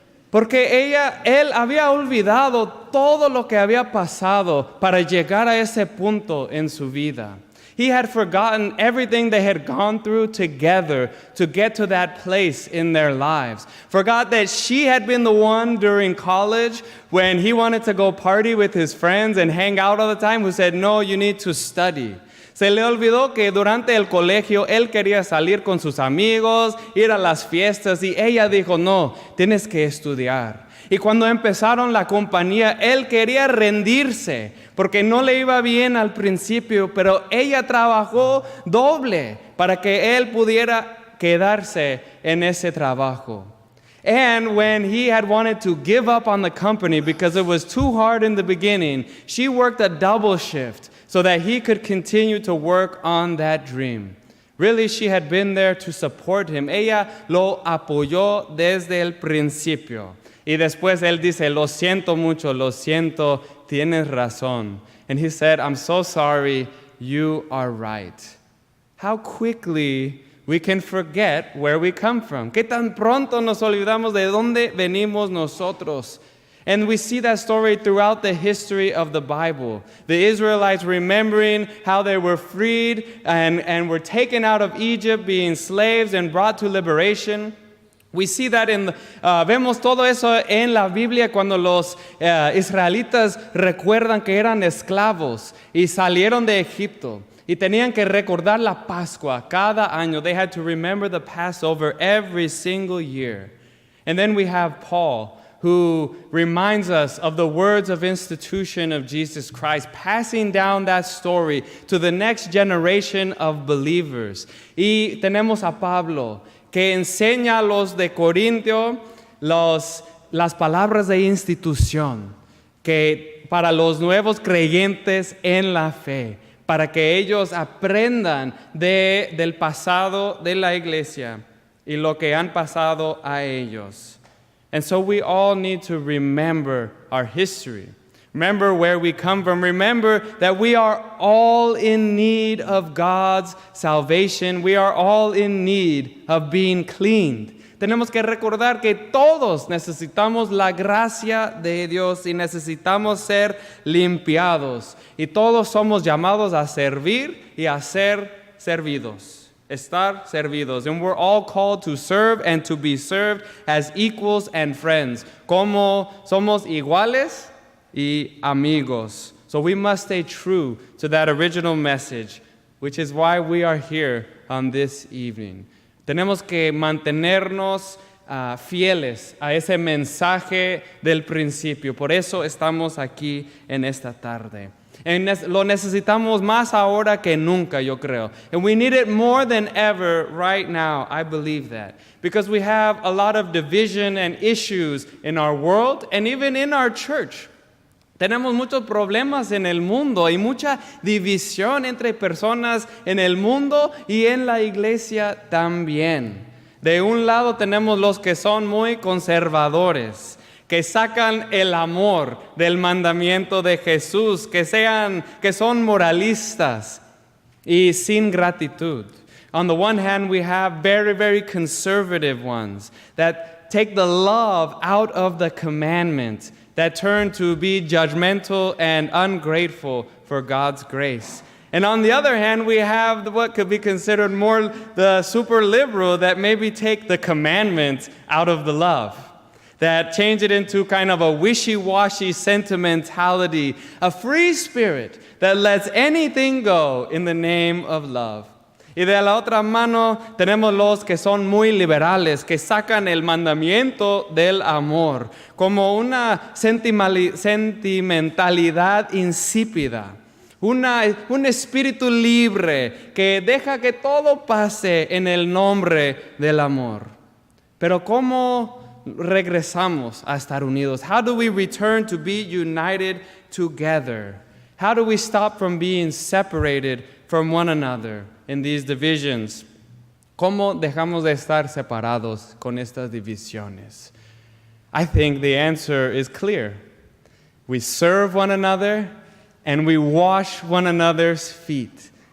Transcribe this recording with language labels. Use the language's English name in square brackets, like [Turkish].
[Spanish] Porque él había olvidado todo lo que había pasado para llegar a ese punto en su vida. [English] He had forgotten everything they had gone through together to get to that place in their lives. Forgot that she had been the one during college when he wanted to go party with his friends and hang out all the time who said, no, you need to study. [Spanish] Se le olvidó que durante el colegio él quería salir con sus amigos, ir a las fiestas, y ella dijo, no, tienes que estudiar. Y cuando empezaron la compañía, él quería rendirse porque no le iba bien al principio, pero ella trabajó doble para que él pudiera quedarse en ese trabajo. [English] And when he had wanted to give up on the company because it was too hard in the beginning, she worked a double shift so that he could continue to work on that dream. Really, she had been there to support him. [Spanish] Ella lo apoyó desde el principio. Y después él dice, lo siento mucho, lo siento, tienes razón. [English] And he said, I'm so sorry, you are right. How quickly we can forget where we come from. [Spanish] Qué tan pronto nos olvidamos de dónde venimos nosotros. [English] And we see that story throughout the history of the Bible. The Israelites remembering how they were freed and were taken out of Egypt, being slaves and brought to liberation. We see that [Spanish] vemos todo eso en la Biblia cuando los israelitas recuerdan que eran esclavos y salieron de Egipto. Y tenían que recordar la Pascua cada año. [English] They had to remember the Passover every single year. And then we have Paul, who reminds us of the words of institution of Jesus Christ, passing down that story to the next generation of believers. [Spanish] Y tenemos a Pablo, que enseña a los de Corintios las palabras de institución, que para los nuevos creyentes en la fe, para que ellos aprendan del pasado de la iglesia y lo que han pasado a ellos. [English] And so we all need to remember our history. Remember where we come from. Remember that we are all in need of God's salvation. We are all in need of being cleaned. [Spanish] Tenemos que recordar que todos necesitamos la gracia de Dios y necesitamos ser limpiados. Y todos somos llamados a servir y a ser servidos. Estar servidos. [English] And we're all called to serve and to be served as equals and friends. [Spanish] Como somos iguales y amigos. [English] So we must stay true to that original message, which is why we are here on this evening. [Spanish] Tenemos que mantenernos fieles a ese mensaje del principio. Por eso estamos aquí en esta tarde. Lo necesitamos más ahora que nunca, yo creo. [English] And we need it more than ever right now. I believe that. Because we have a lot of division and issues in our world and even in our church. [Spanish] Tenemos muchos problemas en el mundo y mucha división entre personas en el mundo y en la iglesia también. De un lado tenemos los que son muy conservadores, que sacan el amor del mandamiento de Jesús, que son moralistas y sin gratitud. [English] On the one hand, we have very, very conservative ones that take the love out of the commandment, that turn to be judgmental and ungrateful for God's grace. And on the other hand, we have what could be considered more the super liberal that maybe take the commandment out of the love, that change it into kind of a wishy-washy sentimentality, a free spirit that lets anything go in the name of love. [Spanish] Y de la otra mano tenemos los que son muy liberales, que sacan el mandamiento del amor como una sentimentalidad insípida, un espíritu libre que deja que todo pase en el nombre del amor. Pero ¿cómo regresamos a estar unidos? [English] How do we return to be united together? How do we stop from being separated from one another in these divisions? [Spanish] ¿Cómo dejamos de estar separados con estas divisiones? [English] I think the answer is clear. We serve one another and we wash one another's feet.